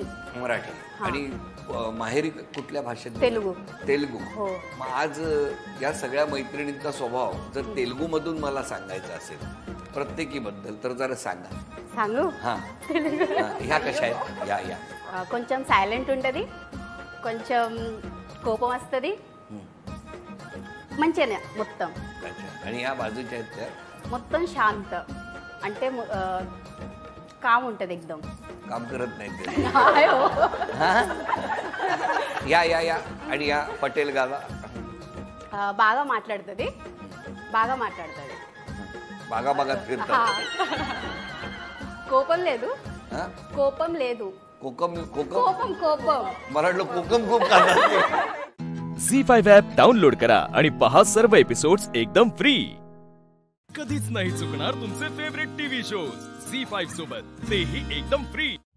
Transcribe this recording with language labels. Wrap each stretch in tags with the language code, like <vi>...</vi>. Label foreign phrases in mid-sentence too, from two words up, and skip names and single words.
<mr>आणि माहेरी कुठल्या भाषेत? तेलुगू. हो. मग आज या सगळ्या मैत्रिणींचा स्वभाव जर तेलुगू मधून मला सांगायचा असेल प्रत्येकीबद्दल तर जरा सांगू? हा. ह्या कशा आहेत? या</mr> <te>కొంచెం సైలెంట్ ఉంటది, కొంచెం కోపం వస్తుంది, మంచిగానే మొత్తం.</te> <mr>आणि ह्या बाजूच्या आहेत त्या</mr> <te>మొత్తం శాంత, అంటే కామ్ ఉంటది एकदम.</te> <mr>काम करत नाही ते. या आणि या पटेल गाला</mr> <te>బాగా మాట్లాడుతుంది, బాగా फिरतात. కోపం లేదు.</te> <mr>कोकम मराठीला कोकम खूप झी5</mr> <en>app download</en> <mr>करा आणि पहा सर्व एपिसोड्स एकदम फ्री. कधीच नाही चुकणार तुमचे</mr> <en>favorite TV shows</en> <mr>झी5 सोबत, तेही एकदम फ्री.</mr>